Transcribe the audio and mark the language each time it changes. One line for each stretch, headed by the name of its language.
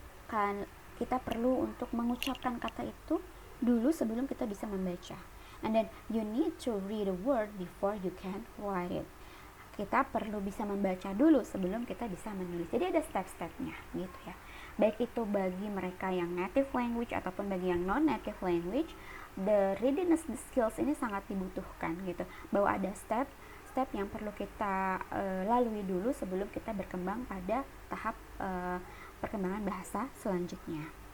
Indonesian: Kan kita perlu untuk mengucapkan kata itu dulu sebelum kita bisa membaca.
English: And then you need to read a word before you can write it.
Indonesian: Kita perlu bisa membaca dulu sebelum kita bisa menulis. Jadi ada step-stepnya gitu ya. Baik itu bagi mereka yang native language ataupun bagi yang non-native language, the readiness skills ini sangat dibutuhkan gitu. Bahwa ada step yang perlu kita lalui dulu sebelum kita berkembang pada tahap perkembangan bahasa selanjutnya.